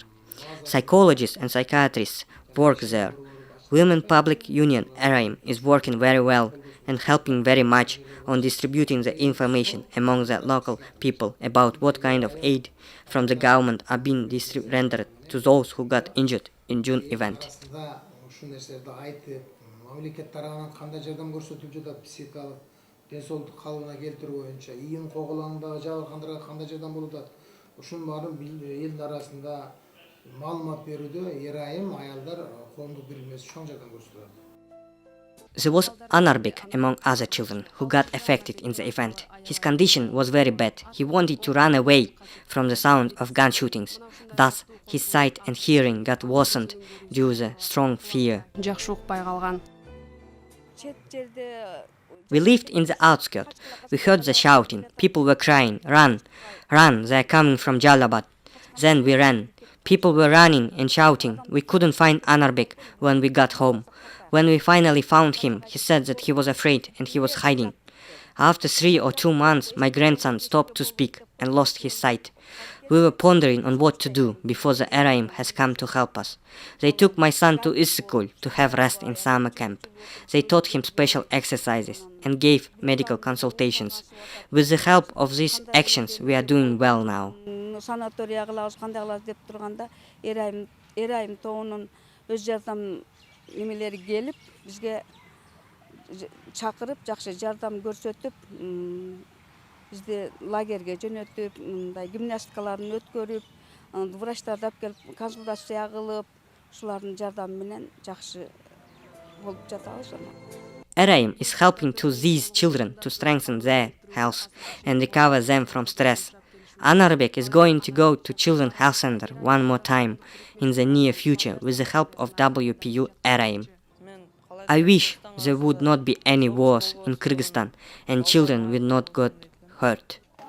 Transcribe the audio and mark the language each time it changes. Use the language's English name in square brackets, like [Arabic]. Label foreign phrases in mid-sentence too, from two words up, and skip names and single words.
[English] Psychologists and psychiatrists work there. Women Public Union Erayim is working very well and helping very much on distributing the information among the local people about what kind of aid from the government are being rendered to those who got injured in June event. [Kyrgyz] Мамлекет тарабынан кандай жардам көрсөтүлүп жатат, психикалык денсаулык калыбына келтирүү боюнча, ийин коголондогу жабыркандарга кандай жардам болуп атат, ушунун баарын элдин арасында маалымат берүүдө Erayim аялдар коомдук бирилмеси чоң жардам көрсөтөт. [English] There was Anarbek among other children who got affected in the event. His condition was very bad. He wanted to run away from the sound of gun shootings. Thus, his sight and hearing got worsened due to the strong fear. [Kyrgyz] Жакшы укпай калган. [English] We lived in the outskirts. We heard the shouting. People were crying, "Run! Run! They are coming from Jalalabad." Then we ran. People were running and shouting. We couldn't find Anarbek when we got home. When we finally found him, he said that he was afraid and he was hiding. After 3 or 2 months, my grandson stopped to speak and lost his sight. We were pondering on what to do before the Erayim has come to help us. They took my son to Isikul to have rest in summer camp. They taught him special exercises and gave medical consultations. With the help of these actions, we are doing well now. [Kyrgyz] Санатория кылабыз, кандай кылабыз деп турганда, Erayim тобунун өз жардам немелери келип, бизге чакырып, жакшы жардам көрсөтүп, бизди лагерге жөнөтүп, мындай гимнастикаларын өткөрүп, врачтарды алып келип консультация кылып, ушулардын жардамы менен жакшы болуп жатабыз. [English] Erayim is helping to these children to strengthen their health and recover them from stress. Anarbek is going to go to Children's Health Center one more time in the near future with the help of WPU Erayim. I wish there would not be any wars in Kyrgyzstan and children will not get hurt.